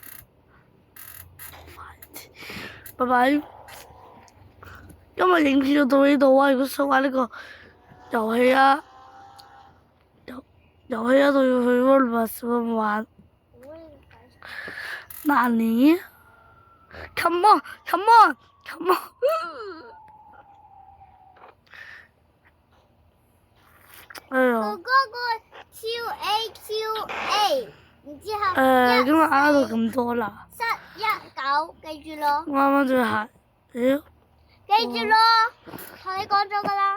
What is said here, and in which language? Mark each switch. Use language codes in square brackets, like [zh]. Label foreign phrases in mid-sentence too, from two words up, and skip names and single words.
[yue] 拜拜。今日影片就到呢度啊！如果想玩呢個遊戲啊，遊戲啊都要去 Roblox 玩。哪裡？ [en] Come on, come on, come on。哎哥呦， [yue] 哥個 QAQA，然之後咁我啱到咁多啦。 719，記住咯，我啱啱就係，妖，記住咯，同你講咗噶啦。